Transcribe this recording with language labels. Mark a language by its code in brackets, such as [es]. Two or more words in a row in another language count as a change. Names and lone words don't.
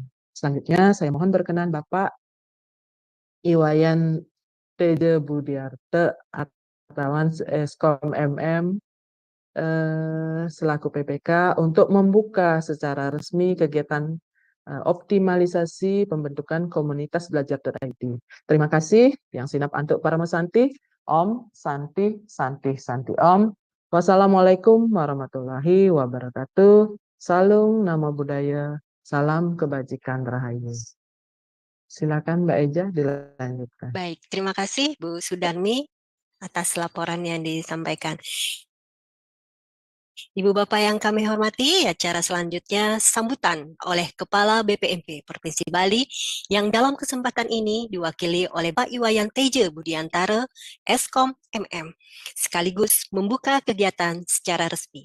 [id] Selanjutnya, saya mohon berkenan Bapak Iwayan Teje Budiarte atau Eskom MM selaku PPK untuk membuka secara resmi kegiatan optimalisasi pembentukan komunitas belajar.id. Terima kasih. Yang sinap antuk para mesanti. [sa] Om Santi Santi Santi Om. [ar] Wassalamualaikum warahmatullahi wabarakatuh. [id] Salam nama budaya. Salam kebajikan rahayu. Silakan Mbak Eja dilanjutkan. Baik, terima kasih Bu Sudarmi atas laporan yang disampaikan. Ibu Bapak yang kami hormati, acara selanjutnya sambutan oleh Kepala BPMP Provinsi Bali yang dalam kesempatan ini diwakili oleh Pak Iwayan Teje Budiantara, Eskom MM, sekaligus membuka kegiatan secara resmi.